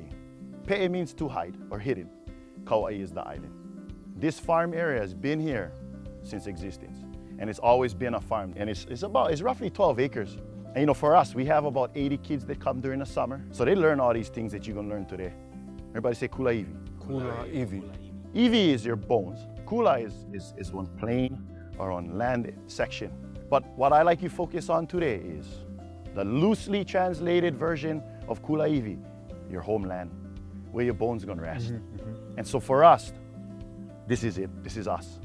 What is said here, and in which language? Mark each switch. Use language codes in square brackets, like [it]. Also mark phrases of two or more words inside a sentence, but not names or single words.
[en] Pe'e means to hide or hidden. Kaua'i is the island. This farm area has been here since existence, and it's always been a farm. And it's roughly 12 acres. And you know, for us, we have about 80 kids that come during the summer, so they learn all these things that you're gonna learn today. Everybody say [haw] kula iwi. Kula iwi. [en] Iwi is your bones. Kula is on plain or on land section. But what I like you focus on today is the loosely translated version of [haw] kula iwi, [en] your homeland, where your bones are gonna rest. And so for us, this is it, this is us.